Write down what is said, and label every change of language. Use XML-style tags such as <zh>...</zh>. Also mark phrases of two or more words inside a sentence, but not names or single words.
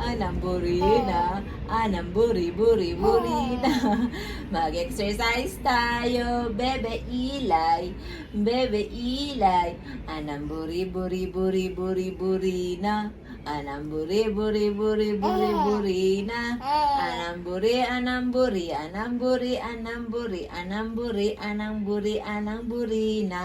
<pam>Anang buri na.</pam> <tl>Mag-exercise tayo, bebe Ilay.</tl> <pam>Anang buri na. Anang buri na. Anang buri na.</pam>